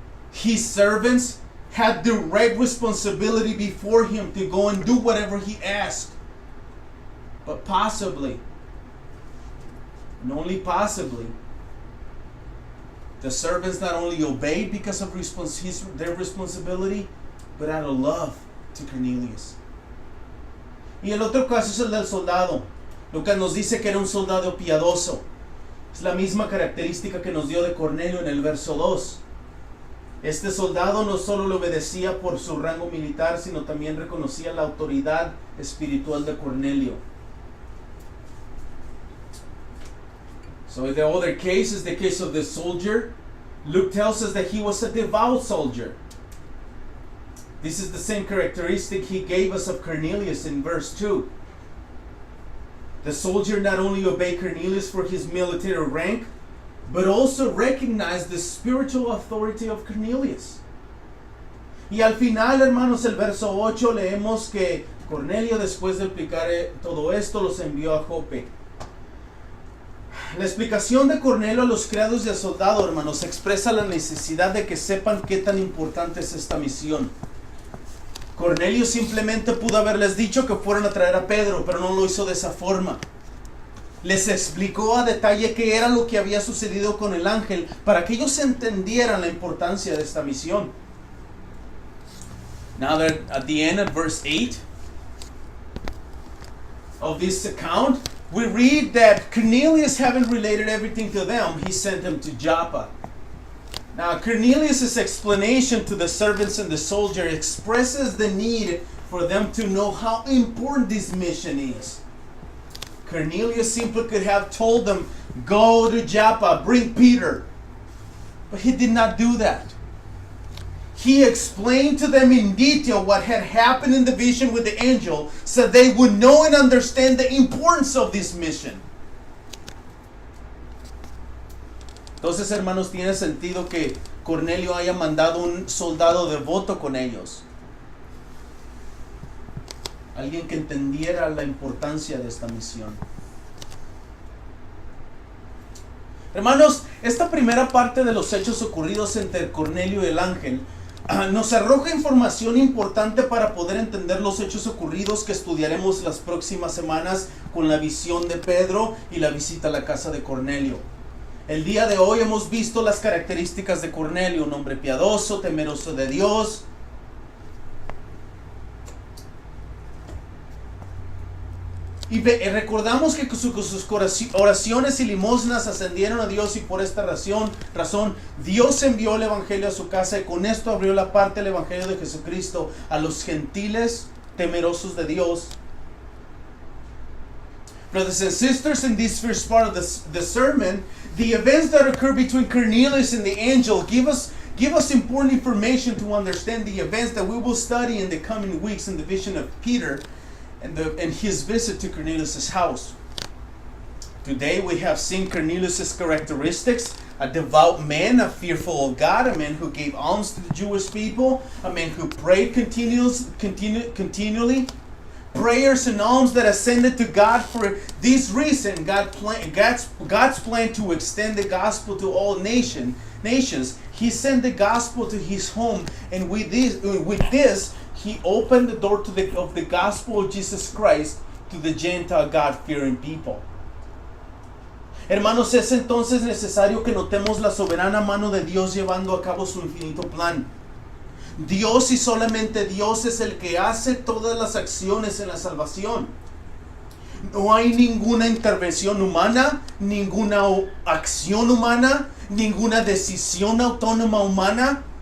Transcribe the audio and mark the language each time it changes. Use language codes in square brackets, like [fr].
[en] His servants had direct responsibility before him to go and do whatever he asked. But possibly, and only possibly, the servants not only obeyed because of their responsibility, but out of love to Cornelius. [es] Y el otro caso es el del soldado. Lucas nos dice que era un soldado piadoso. Es la misma característica que nos dio de Cornelio en el verso 2. Este soldado no solo le obedecía por su rango militar, sino también reconocía la autoridad espiritual de Cornelio. [en] So the other case is the case of the soldier. Luke tells us that he was a devout soldier. This is the same characteristic he gave us of Cornelius in verse 2. The soldier not only obeyed Cornelius for his military rank, but also recognized the spiritual authority of Cornelius. [es] Y al final, hermanos, el verso 8, leemos que Cornelio, después de explicar todo esto, los envió a Jope. La explicación de Cornelio a los criados y al soldado, hermanos, expresa la necesidad de que sepan qué tan importante es esta misión. Cornelio simplemente pudo haberles dicho que fueran a traer a Pedro, pero no lo hizo de esa forma. Les explicó a detalle qué era lo que había sucedido con el ángel para que ellos entendieran la importancia de esta misión. [en] Now that at the end of verse 8 of this account, we read that Cornelius, having related everything to them, he sent them to Joppa. Now, Cornelius' explanation to the servants and the soldier expresses the need for them to know how important this mission is. Cornelius simply could have told them, go to Joppa, bring Peter. But he did not do that. He explained to them in detail what had happened in the vision with the angel so they would know and understand the importance of this mission. [es] Entonces, hermanos, tiene sentido que Cornelio haya mandado un soldado devoto con ellos. Alguien que entendiera la importancia de esta misión. Hermanos, esta primera parte de los hechos ocurridos entre Cornelio y el ángel nos arroja información importante para poder entender los hechos ocurridos que estudiaremos las próximas semanas con la visión de Pedro y la visita a la casa de Cornelio. El día de hoy hemos visto las características de Cornelio, un hombre piadoso, temeroso de Dios. Y recordamos que sus oraciones y limosnas ascendieron a Dios, y por esta razón Dios envió el Evangelio a su casa, y con esto abrió la parte del Evangelio de Jesucristo a los gentiles temerosos de Dios. [en] Brothers and sisters, in this first part of the sermon, the events that occur between Cornelius and the angel give us important information to understand the events that we will study in the coming weeks in the vision of Peter and his visit to Cornelius' house. Today we have seen Cornelius' characteristics: a devout man, a fearful of God, a man who gave alms to the Jewish people, a man who prayed continually. Prayers and alms that ascended to God. For this reason, God's plan to extend the gospel to all nations. He sent the gospel to his home, and with this, he opened the door of the gospel of Jesus Christ to the Gentile God-fearing people. [es] Hermanos, es entonces necesario que notemos la soberana mano de Dios llevando a cabo su infinito plan. Dios y solamente Dios es el que hace todas las acciones en la salvación. No hay ninguna intervención humana, ninguna acción humana, ninguna decisión autónoma humana.